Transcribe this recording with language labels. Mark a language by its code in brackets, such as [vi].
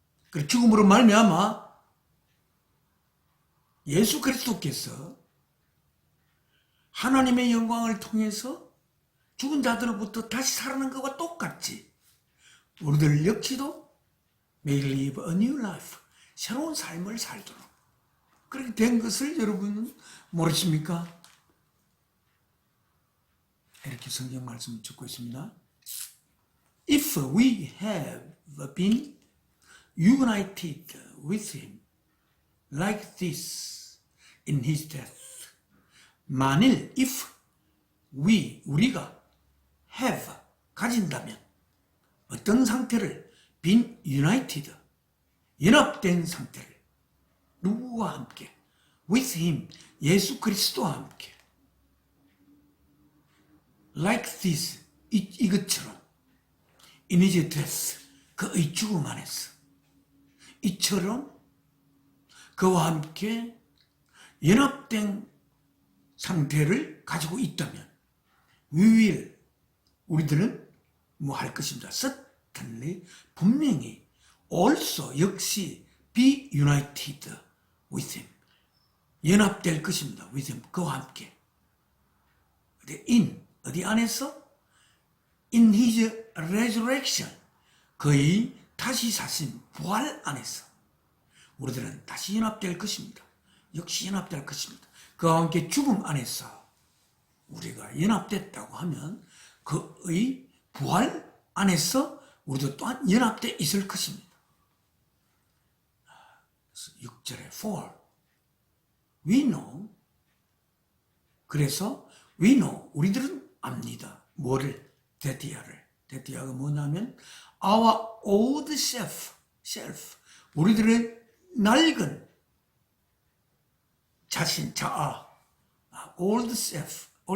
[ko] 그 죽음으로 말미암아 예수 그리스도께서 하나님의 영광을 통해서 죽은 자들로부터 다시 살아난 것과 똑같이 우리들 역시도 [en] may live a new life, [ko] 새로운 삶을 살도록 그렇게 된 것을 여러분은 모르십니까? 이렇게 성경 말씀을 듣고 있습니다. [en] If we have been united with him like this in his death. [ko] 만일 if 우리가 have 가진다면 어떤 상태를 [en] been united [ko] 연합된 상태를 누구와 함께 [en] with him [ko] 예수 그리스도와 함께 [en] like this [ko] 이것처럼 [en] in his death [ko] 그의 죽음 안에서 이처럼 그와 함께 연합된 상태를 가지고 있다면 우리들은 뭐 할 것입니다. [en] certainly [ko] 분명히 [en] also 역시 be united with him [ko] 연합될 것입니다. [en] with him [ko] 그와 함께 어디 안에서 [en] in his resurrection [ko] 그의 다시 사신 부활 안에서 우리들은 다시 연합될 것입니다. 역시 연합될 것입니다. 그와 함께 죽음 안에서 우리가 연합됐다고 하면 그의 부활 안에서 우리도 또한 연합되어 있을 것입니다. [en] 6절에 for we know [ko] 그래서 [en] we know [ko] 우리들은 압니다. 뭐를? 데디아가 뭐냐면 [en] our old self [ko] 우리들의 낡은 자신 자아 [en] old self